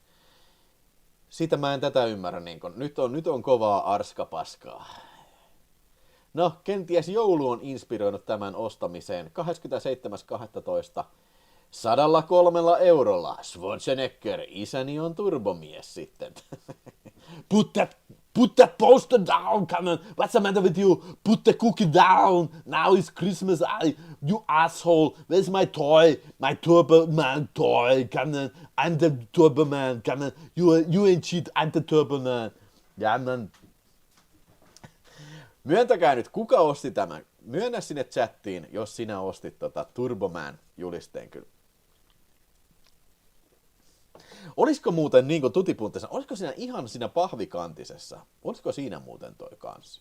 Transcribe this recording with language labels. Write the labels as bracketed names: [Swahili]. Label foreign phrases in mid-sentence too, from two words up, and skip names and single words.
[Finnish] Sitä mä en tätä ymmärrä, niin kun nyt on kovaa arskapaskaa. No, kenties joulu on inspiroinut tämän ostamiseen. 27.12. 103 eurolla. Schwarzenegger, isäni on turbomies sitten. [English] Put that poster down, come on. What's the matter with you? Put the cookie down. Now it's Christmas. You asshole. Where's my toy? My Turbo Man toy. Come on. I'm the Turbo Man. Come on. You ain't shit. I'm the Turbo Man. [Finnish] Ja, man. Myöntäkää nyt, kuka osti tämän. Myönnä sinne chattiin, jos sinä ostit Turbo Man julisteen kyllä. Olisiko muuten niin kuin Tutipuntissa, olisiko siinä ihan siinä pahvikantisessa, olisiko siinä muuten toi kanssa?